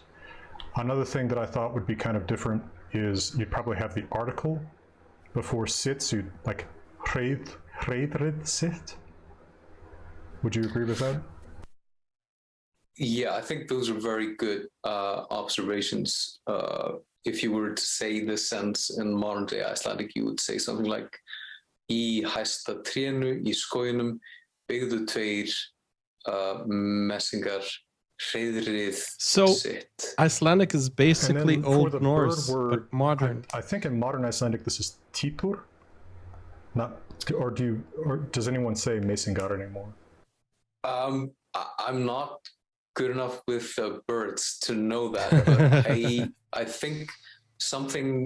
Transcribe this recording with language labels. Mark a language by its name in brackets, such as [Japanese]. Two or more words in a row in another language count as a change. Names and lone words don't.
[English] Another thing that I thought would be kind of different is you'd probably have the article before sits, you'd like [Icelandic] hreiðrid sit. [English] Would you agree with that? Yeah, I think those are very good observations. If you were to say this sentence in modern day Icelandic, you would say something like [Icelandic] Í hæsta trénu í skóginum byggðu 2 messingar hreiðrið sitt. [English] Icelandic is basically Old Norse, word, but modern. I think in modern Icelandic this is titur. Not, or does anyone say mesingar anymore? I'm not good enough with birds to know that, but I think something.